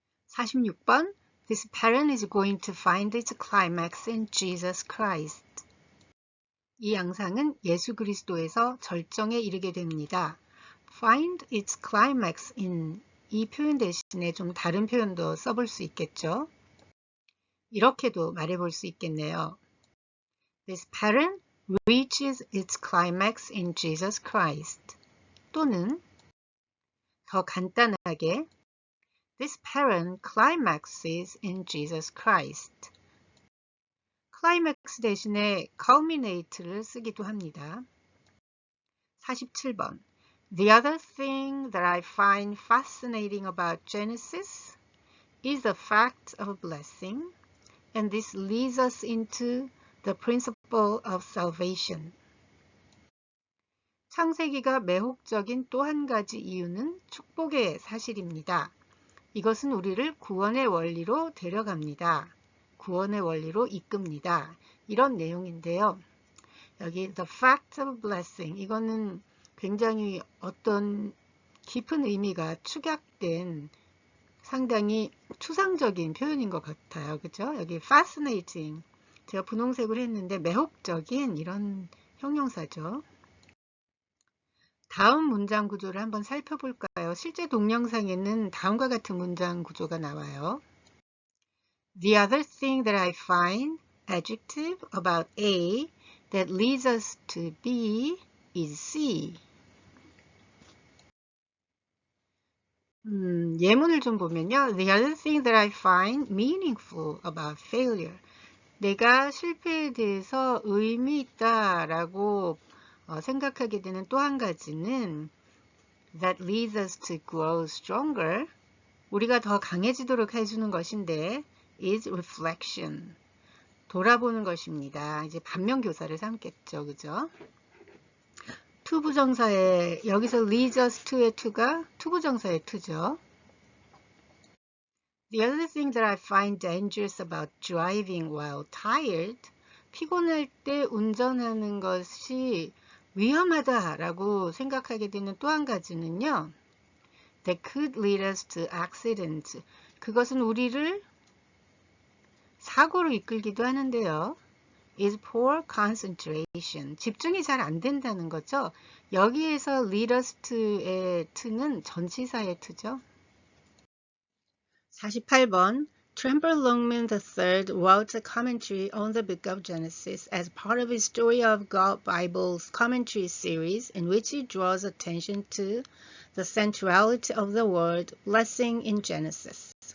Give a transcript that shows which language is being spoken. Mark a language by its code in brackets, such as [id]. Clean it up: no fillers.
[en] 46번 This pattern is going to find its climax in Jesus Christ. [ko] 이 양상은 예수 그리스도에서 절정에 이르게 됩니다. [en] Find its climax in [ko] 이 표현 대신에 좀 다른 표현도 써볼 수 있겠죠. 이렇게도 말해볼 수 있겠네요. [en] This pattern reaches its climax in Jesus Christ. [ko] 또는 더 간단하게 [en] This pattern climaxes in Jesus Christ. [ko] climax 대신에 culminate를 쓰기도 합니다. [en] 47번 The other thing that I find fascinating about Genesis is the fact of blessing, and this leads us into the principle of salvation. [ko] 창세기가 매혹적인 또 한 가지 이유는 축복의 사실입니다. 이것은 우리를 구원의 원리로 데려갑니다. 구원의 원리로 이끕니다. 이런 내용인데요. 여기 [en] the fact of blessing [ko] 이거는 굉장히 어떤 깊은 의미가 축약된 상당히 추상적인 표현인 것 같아요. 그죠? 여기 fascinating 제가 분홍색으로 했는데 매혹적인 이런 형용사죠. 다음 문장 구조를 한번 살펴볼까요? 실제 동영상에는 다음과 같은 문장 구조가 나와요. [en] The other thing that I find adjective about A that leads us to B is C. [ko] 예문을 좀 보면요. [en] The other thing that I find meaningful about failure. [ko] 내가 실패에 대해서 의미 있다라고 생각하게 되는 또 한 가지는 [en] that leads us to grow stronger. [ko] 우리가 더 강해지도록 해주는 것인데 [en] is reflection. [ko] 돌아보는 것입니다. 이제 반면교사를 삼겠죠. 그죠? 투부정사에 여기서 [en] leads us to [ko] 의 to가 투부정사의 to죠. [en] The other thing that I find dangerous about driving while tired. [ko] 피곤할 때 운전하는 것이 위험하다라고 생각하게 되는 또 한 가지는요. [en] That could lead us to accident. [ko] 그것은 우리를 사고로 이끌기도 하는데요. [en] is poor concentration. [ko] 집중이 잘 안 된다는 거죠. 여기에서 [en] lead us to [ko] 의 to는 전치사의 to죠. [en] 48번 Tremper Longman III wrote a commentary on the book of Genesis as part of his Story of God Bible's commentary series in which he draws attention to the centrality of the word blessing in Genesis.